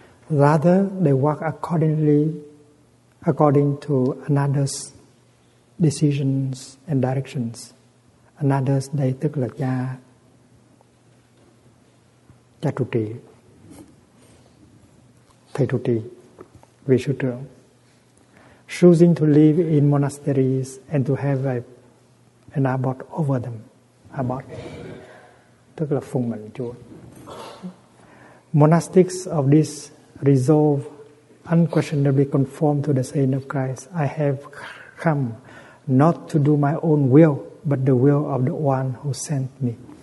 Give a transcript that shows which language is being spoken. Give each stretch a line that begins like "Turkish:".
English: Rather, they walk accordingly, according to another's decisions and directions.
Vietnamese: Another's, đây tức là cha, cha trụ trì, thầy trụ trì, vị sư trưởng.
English: Choosing to live in monasteries and to have an abbot over them.
Vietnamese: Abbot tức là phụng mệnh Chúa.
English: Monastics of this resolve unquestionably conform to the saying of Christ, I have come not to do my own will, but the will of the one who sent me.